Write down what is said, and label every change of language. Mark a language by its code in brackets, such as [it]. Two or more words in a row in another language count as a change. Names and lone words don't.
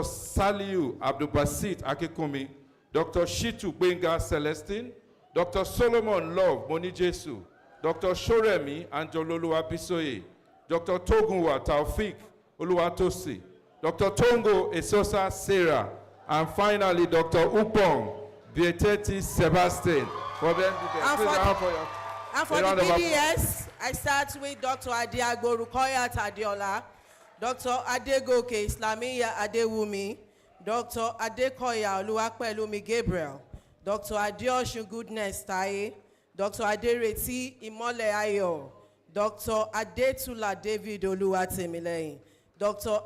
[en] Saliu Abdulbasit Akikumi. Dr. Shitu Benga Celestine. Dr. Solomon Love Monijesu. Dr. Shoremi Anjololuwa Bisoye. Dr. Togunwa Taufik Oluwatosi. Dr. Tongo Esosa Sarah. And finally, Dr. Upong Bieteti Sebastian. For them, and for the BDS, I start with Dr. Adiagbo Rukoya Tadiola. Dr. Adegoke Islamiyah Adewumi, Dr. Adekoya Oluwapelumi Gabriel, Dr. Adeosun Goodness Taye, Dr. Adereti Imole Ayo, Dr. Adetula David Oluwatemileyin, Dr.